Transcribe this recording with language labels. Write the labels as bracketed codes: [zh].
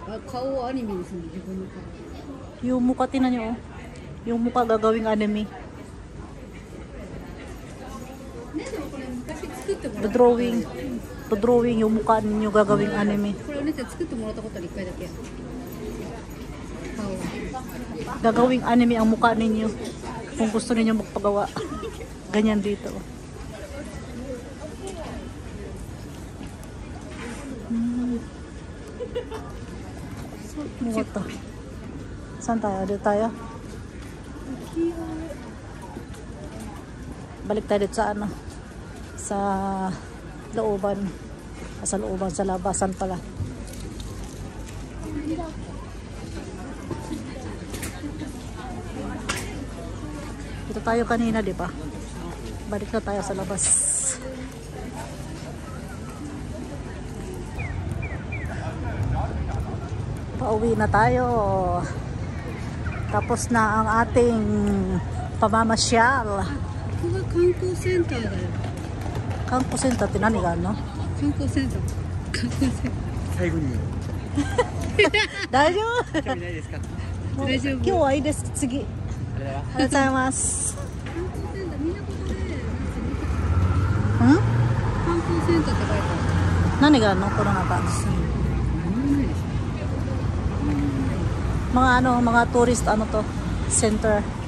[ja] あ、顔をアニメにするの自分の顔。 [tl] Yung mukha, tinan nyo oh. Yung mukha gagawing anime. [ja] ね、でもこれ昔作ってもらった。 [tl] Drawing yung mukha ninyo gagawing anime. [ja] これお姉ちゃん作ってもらったことある1回だけ。顔。 [tl] Gagawing anime ang mukha ninyo. Kung gusto ninyo magpagawa. Ganyan dito. [en] What to? [tl] Saan tayo? Dito tayo? Balik tayo dito sa ano? Sa Looban. Sa looban, sa labasan pala. Dito tayo kanina, di ba? Balik na tayo sa labas. Pauwi na tayo. Tapos na ang ating pamamasyal. [ja] ここが観光センターだよ。観光センターって何があるの？観光センター。観光セン最後に大丈夫？興味ないですか？もう大丈夫今日はいいです。次。ありがとうございます。ター。観光センター、みんなここで。ん？観光センターって書いてある。何があるのこの中？ [tl] mga ano, mga tourist ano to, center.